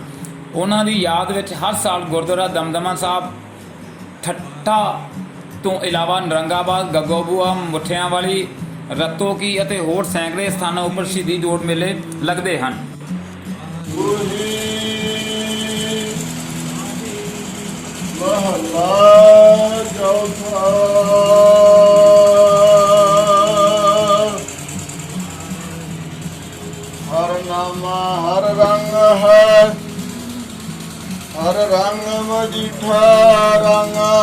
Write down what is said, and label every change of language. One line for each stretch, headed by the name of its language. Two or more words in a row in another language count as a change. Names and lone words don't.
Punjabi: ਉਹਨਾਂ ਦੀ ਯਾਦ ਵਿੱਚ ਹਰ ਸਾਲ ਗੁਰਦੁਆਰਾ ਦਮਦਮਾ ਸਾਹਿਬ ਠੱਟਾ ਤੋਂ ਇਲਾਵਾ ਨਰੰਗਾਬਾਦ, ਗੱਗੋਬੂਆ, ਮੁਠਿਆਂਵਾਲੀ, ਰਤੋਕੀ ਅਤੇ ਹੋਰ ਸੈਂਕੜੇ ਸਥਾਨਾਂ ਉੱਪਰ ਸ਼ਹੀਦੀ ਜੋੜ ਮੇਲੇ ਲੱਗਦੇ ਹਨ।
Hindi: महला चौथा। हर नामा हर रंग है, हर रंग मजीठा रंग।